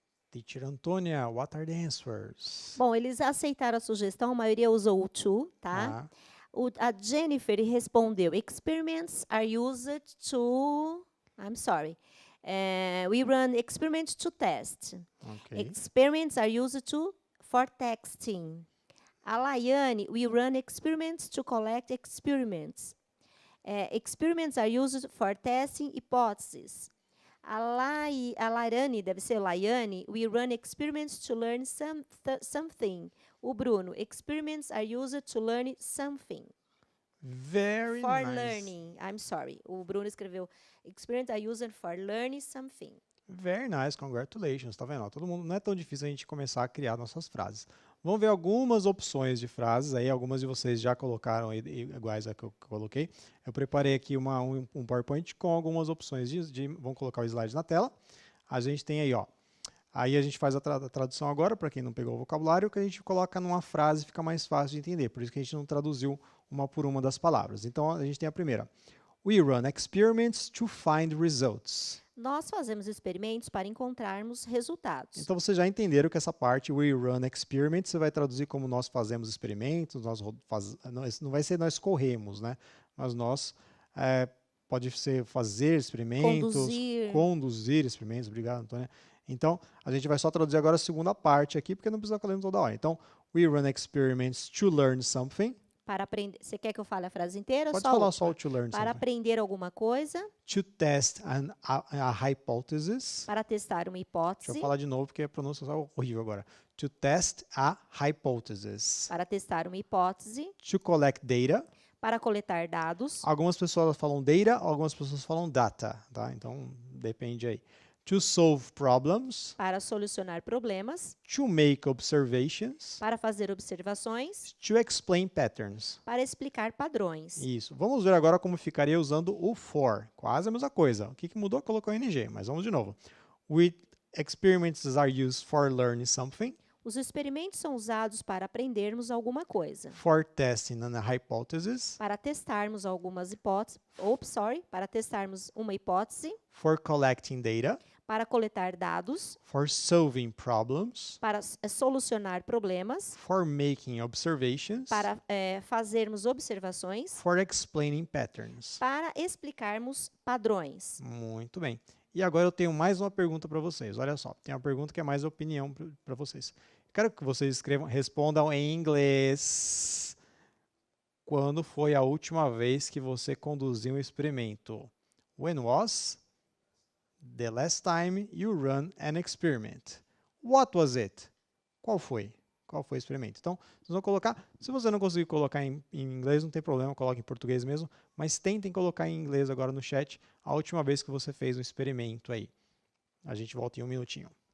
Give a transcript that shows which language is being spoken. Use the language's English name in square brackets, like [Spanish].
[English] Teacher Antônia, what are the answers? [Portuguese] Bom, eles aceitaram a sugestão, a maioria usou o to, tá? A Jennifer respondeu, [English] experiments are used to... I'm sorry. We run experiments to test. Okay. Experiments are used for texting. A Laiane, we run experiments to collect experiments. Experiments are used for testing hypotheses. A Lairane, [Portuguese] deve ser Laiane, [English] we run experiments to learn something. O Bruno, experiments are used to learn something. Very for nice. Learning. I'm sorry. [Portuguese] O Bruno escreveu, [English] experiments are used for learning something. Very nice, congratulations. [Portuguese] Tá vendo? Todo mundo, não é tão difícil a gente começar a criar nossas frases. Vamos ver algumas opções de frases aí, algumas de vocês já colocaram aí, iguais a que eu coloquei. Eu preparei aqui um PowerPoint com algumas opções vamos colocar o slide na tela. A gente tem aí, ó. Aí a gente faz a tradução agora, para quem não pegou o vocabulário, que a gente coloca numa frase, fica mais fácil de entender. Por isso que a gente não traduziu uma por uma das palavras. Então, a gente tem a primeira. [English] We run experiments to find results. [Portuguese] Nós fazemos experimentos para encontrarmos resultados. Então, vocês já entenderam que essa parte, [English] we run experiments, [Portuguese] você vai traduzir como nós fazemos experimentos, não vai ser nós corremos, né? Mas nós, pode ser fazer experimentos, conduzir experimentos, obrigado, Antônia. Então, a gente vai só traduzir agora a segunda parte aqui, porque não precisa ficar lendo toda hora. [English] Então, we run experiments to learn something. [Portuguese] Para aprender. Você quer que eu fale a frase inteira? Pode falar só o [English] to learn [Portuguese] para [English] something. [Portuguese] Aprender alguma coisa. [English] To test a hypothesis. [Portuguese] Para testar uma hipótese. Deixa eu falar de novo, porque a pronúncia é horrível agora. [English] To test a hypothesis. [Portuguese] Para testar uma hipótese. [English] To collect data. [Portuguese] Para coletar dados. Algumas pessoas falam data, algumas pessoas falam data, tá? Então, depende aí. [English] to solve problems, [Portuguese] para solucionar problemas, [English] to make observations, [Portuguese] para fazer observações, [English] to explain patterns. [Portuguese] para explicar padrões. Isso. Vamos ver agora como ficaria usando o for. Quase a mesma coisa. O que mudou? Colocou ing, mas vamos de novo. [English] With experiments are used for learning something, [Portuguese] Os experimentos são usados para aprendermos alguma coisa, [English] for testing a hypothesis, [Portuguese] para testarmos algumas hipóteses, para testarmos uma hipótese, [English] for collecting data, [Portuguese] para coletar dados, [English] for solving problems, [Portuguese] para solucionar problemas, [English] for making observations, [Portuguese] para fazermos observações, [English] for explaining patterns. [Portuguese] para explicarmos padrões. Muito bem. E agora eu tenho mais uma pergunta para vocês. Olha só, tem uma pergunta que é mais opinião para vocês. Quero que vocês respondam em inglês. Quando foi a última vez que você conduziu um experimento? [English] When was the last time you run an experiment? What was it? [Portuguese] Qual foi? Qual foi o experimento? Então, vocês vão colocar, se você não conseguir colocar em inglês, não tem problema, coloque em português mesmo, mas tentem colocar em inglês agora no chat a última vez que você fez um experimento aí. A gente volta em um minutinho.